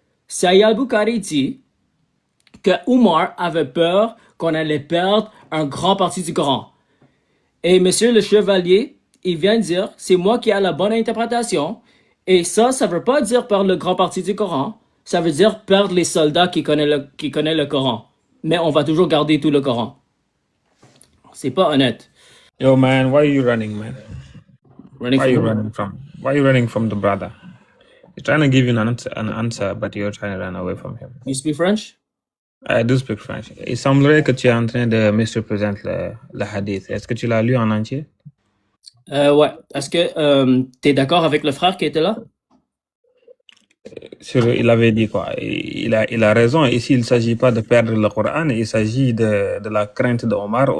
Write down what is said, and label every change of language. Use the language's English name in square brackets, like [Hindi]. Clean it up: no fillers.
[French] Sahih al-Bukhari dit que Omar avait peur qu'on allait perdre un grand partie du Coran. Et monsieur le chevalier, il vient de dire, c'est moi qui ai la bonne interprétation. Et ça veut pas dire perdre le grand partie du Coran. Ça veut dire perdre les soldats qui connaissent le Coran. Mais on va toujours garder tout le Coran. C'est pas honnête. [English] Yo, man, why are you running, man? Running Why are you from running from? Why are you running from the brother? He's trying to give you an answer, but you're trying to run away from him. You speak French? I do speak French. [French] Il semblerait que tu es en train de misreprésenter le hadith. Est-ce que tu l'as lu en entier? Ouais. Est-ce que t'es d'accord avec le frère qui était là? Il avait dit quoi? Il a raison. Ici, il ne s'agit pas de perdre le Coran, il s'agit de la crainte d'Omar.